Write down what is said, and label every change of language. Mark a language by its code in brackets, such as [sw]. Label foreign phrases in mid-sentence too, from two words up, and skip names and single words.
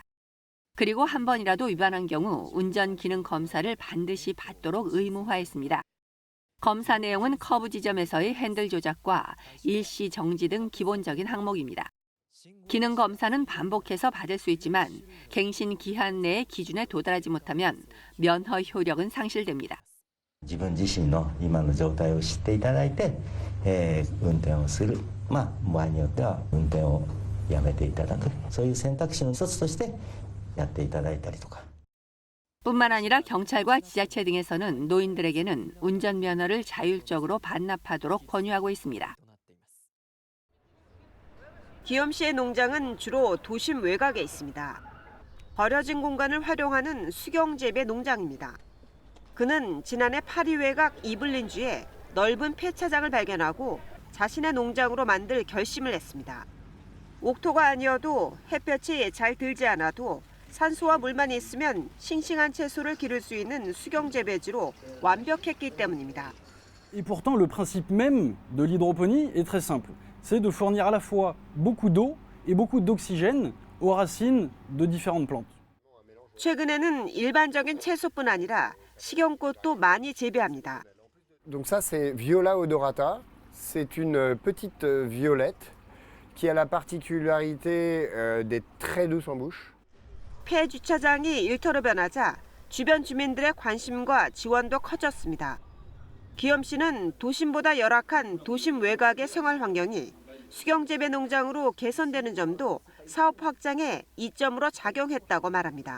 [ko] 그리고 한 번이라도 위반한 경우 운전 기능 검사를 반드시 받도록 의무화했습니다. 검사 내용은 커브 지점에서의 핸들 조작과 일시 정지 등 기본적인 항목입니다. 기능 검사는 반복해서 받을 수 있지만 갱신 기한 내의 기준에 도달하지 못하면 면허 효력은 상실됩니다. [ja] 自分自身の今の状態を知っていただいて、運転をする、場合によっては運転をやめていただく、そういう選択肢の一つとしてやっていただいたりとか。 [ko] 뿐만 아니라 경찰과 지자체 등에서는 노인들에게는 운전면허를 자율적으로 반납하도록 권유하고 있습니다. 기욤 씨의 농장은 주로 도심 외곽에 있습니다. 버려진 공간을 활용하는 수경재배 농장입니다. 그는 지난해 파리 외곽 이블린주에 넓은 폐차장을 발견하고 자신의 농장으로 만들 결심을 했습니다. 옥토가 아니어도 햇볕이 잘 들지 않아도 산소와 물만 있으면 싱싱한 채소를 기를 수 있는 수경재배지로 완벽했기 때문입니다. [fr] Et pourtant, le principe même de l'hydroponie est très simple. C'est de fournir à la fois beaucoup d'eau et beaucoup d'oxygène aux racines de différentes plantes. [ko] 최근에는 일반적인 채소뿐 아니라 식용꽃도 많이 재배합니다. [fr] Donc ça c'est Viola odorata. C'est une petite violette qui a la particularité d'être très douce en bouche. [ko] 폐주차장이 일터로 변하자 주변 주민들의 관심과 지원도 커졌습니다. 기욤 씨는 도심보다 열악한 도심 외곽의 생활 환경이 수경재배 농장으로 개선되는 점도 사업 확장에 이점으로 작용했다고 말합니다.